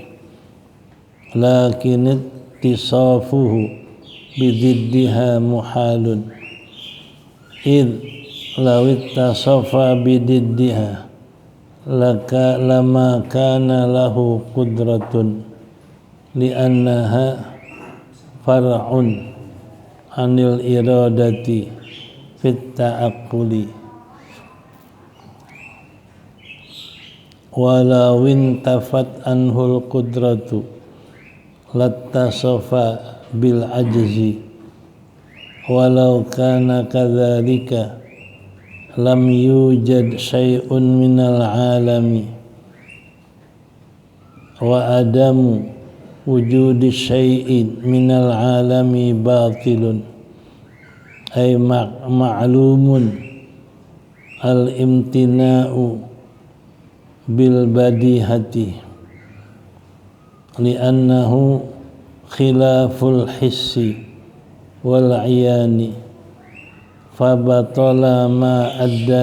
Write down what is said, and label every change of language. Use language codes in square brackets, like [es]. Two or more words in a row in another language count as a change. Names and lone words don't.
[ar] لكن اتصافه بضدها محال، إذ لو اتصف بضدها لما كان له قدرة، لأنها فرع عن الإرادة في التعقل. ولو انتفت عنه القدرة لاتصف بالعجز ولو كان كذلك لم يوجد شيء من العالم وعدم وجود شيء من العالم باطل أي معلوم الامتناع بالبديهة لأنه خلاف الحس والعيان فبطل ما أدى